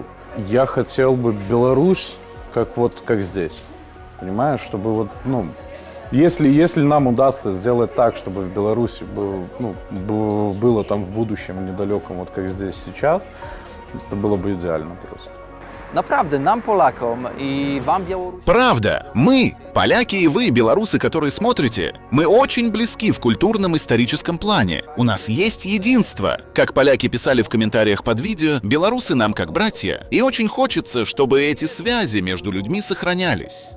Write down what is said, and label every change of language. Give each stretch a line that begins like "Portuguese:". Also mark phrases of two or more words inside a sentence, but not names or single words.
Russian: Я хотел бы Беларусь как здесь, понимаешь, чтобы если нам удастся сделать так, чтобы в Беларуси было там в будущем недалеком, как здесь сейчас, это было бы идеально просто.
Polish: Naprawdę, nam Polakom i wam Białorusi...
Russian: Правда, мы, поляки и вы, белорусы, которые смотрите, мы очень близки в культурном и историческом плане. У нас есть единство. Как поляки писали в комментариях под видео, белорусы нам как братья. И очень хочется, чтобы эти связи между людьми сохранялись.